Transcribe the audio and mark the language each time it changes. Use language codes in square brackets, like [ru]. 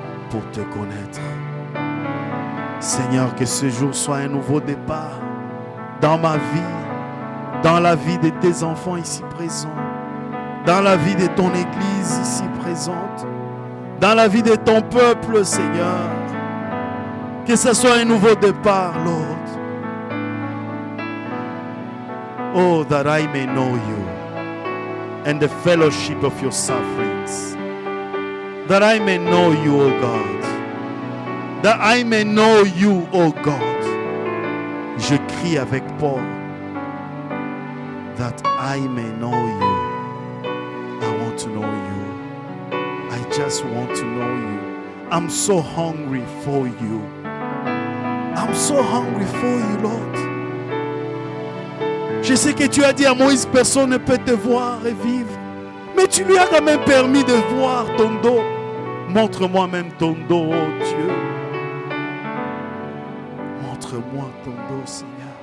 [fr] Pour te connaître. Seigneur, que ce jour soit un nouveau départ dans ma vie, dans la vie de tes enfants ici présents, dans la vie de ton Église ici présente, dans la vie de ton peuple, Seigneur. Que ce soit un nouveau départ, Lord. [en] Oh, that I may know you and the fellowship of your sufferings. That I may know you, O God. That I may know you, O God. [fr] Je crie avec Paul. [en] That I may know you. I want to know you. I just want to know you. I'm so hungry for you. I'm so hungry for you, Lord. [fr] Je sais que tu as dit à Moïse, personne ne peut te voir et vivre. Mais tu lui as quand même permis de voir ton dos. Montre-moi même ton dos, oh Dieu. Montre-moi ton dos, Seigneur.